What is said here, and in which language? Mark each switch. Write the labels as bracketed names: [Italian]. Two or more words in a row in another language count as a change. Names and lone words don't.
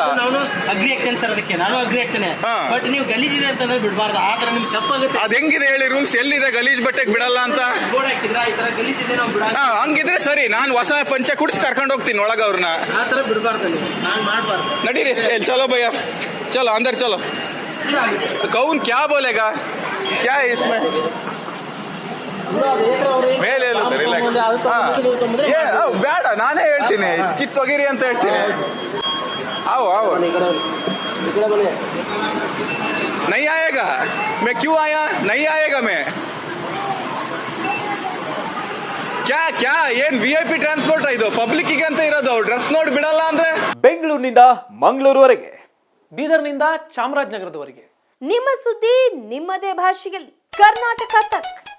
[Kannada] ನಾನು ಅಗ್ರಿ ಆಗ್ತೇನೆ ಸರ್, ಅದಕ್ಕೆ ನಾನು ಅಗ್ರಿ ಆಗ್ತೇನೆ. ಬಟ್ ನೀವು ಗಲೀಜಿದೆ ಅಂತಂದ್ರೆ ಬಿಡಬಾರ್ದು. ಆತರ ನಿಮ್ಗೆ ತಪ್ಪಾಗುತ್ತೆ. ಅದ್ ಹೆಂಗಿದೆ ಹೇಳಿ ರೂಲ್ಸ್? ಎಲ್ಲಿದೆ ಗಲೀಜ್ ಬಟ್ಟೆಗೆ ಬಿಡಲ್ಲ ಅಂತ? ಬೋರ್ಡ್ ಹಾಕಿದ್ರ ಈ ತರ ಗಲೀಜಿದೆ ನಾವು ಬಿಡಲ್ಲ. ಹಂಗಿದ್ರೆ ಸರಿ, ನಾನು ಹೊಸ ಪಂಚೆ ಕುಡಿಸಿ ಕರ್ಕೊಂಡು ಹೋಗ್ತೀನಿ ಒಳಗ ಅವ್ರನ್ನ. ಆತರ ಬಿಡಬಾರ್ದು, ನಾನು ಮಾಡಬಾರ್ದು. [Hindi] ನಡೀರಿ, चलो भैया, चलो अंदर चलो. कौन क्या बोलेगा, क्या है इसमें? [Kannada] ಮೇಲೆ ಬೇಡ, ನಾನೇ ಹೇಳ್ತೀನಿ, ಕಿತ್ತೊಗಿರಿ ಅಂತ ಹೇಳ್ತೀನಿ. [Hindi] आओ नहीं आएगा, मैं क्यों आया? नहीं आएगा मैं. क्या [Kannada] ಏನ್ VIP ಟ್ರಾನ್ಸ್ಪೋರ್ಟ್ ಇದು? ಪಬ್ಲಿಕ್ ಅಂತ ಇರೋದು. ಡ್ರೆಸ್ ನೋಡಿ ಬಿಡಲ್ಲ ಅಂದ್ರೆ. ಬೆಂಗಳೂರಿನಿಂದ ಮಂಗಳೂರುವರೆಗೆ, ಬೀದರ್ನಿಂದ ಚಾಮರಾಜನಗರದವರೆಗೆ ನಿಮ್ಮ ಸುದ್ದಿ ನಿಮ್ಮದೇ ಭಾಷೆಯಲ್ಲಿ. ಕರ್ನಾಟಕ ತಕ್.